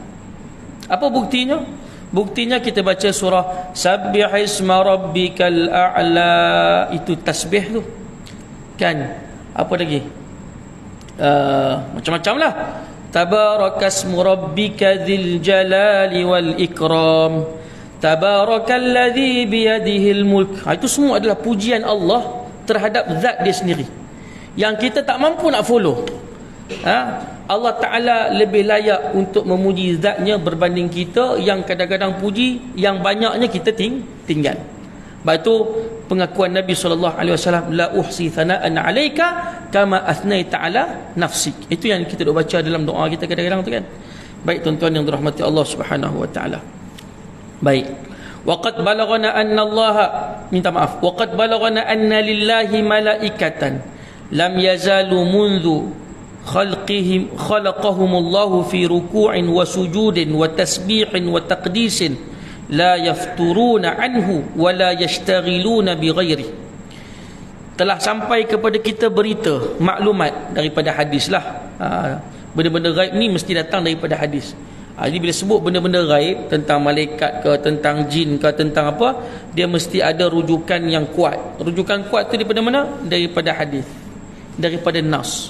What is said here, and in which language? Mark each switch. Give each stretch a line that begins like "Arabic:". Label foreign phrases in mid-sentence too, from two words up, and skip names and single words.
Malay: Apa buktinya? Buktinya kita baca surah
Arabic: سبح اسم ربك الأعلى.
Malay: Itu tasbih tu kan. Apa lagi? Macam-macam lah.
Arabic: تبارك اسم ربك ذي الجلال والإكرام. تبارك الذي بيده الملك.
Malay: Itu semua adalah pujian Allah terhadap zat dia sendiri yang kita tak mampu nak follow.
Arabic: الله تعالى
Malay: lebih layak untuk memuji zatnya berbanding kita yang kadang-kadang puji yang banyaknya kita tinggal. Sebab itu pengakuan Nabi SAW,
Arabic: لا أحصي ثناء عليك كما أثنيت على نفسك.
Malay: Itu yang kita duk baca dalam doa kita kadang-kadang tu kan. Baik tuan-tuan yang dirahmati Allah
Arabic: سبحانه وتعالى. Baik. وقد بلغنا أن الله,
Malay: minta maaf,
Arabic: وقد بلغنا أن لله ملائكة لم يزالوا منذ خلقهم الله في ركوع وسجود وتسبيح وتقديس لا يفترون عنه ولا يشتغلون بغير.
Malay: Telah sampai kepada kita berita, maklumat daripada hadis lah. Benda-benda gaib ni mesti datang daripada hadis. Jadi bila sebut benda-benda gaib, tentang malaikat ke, tentang jin ke, tentang apa, dia mesti ada rujukan yang kuat. Rujukan kuat tu daripada mana? Daripada hadis, daripada nas.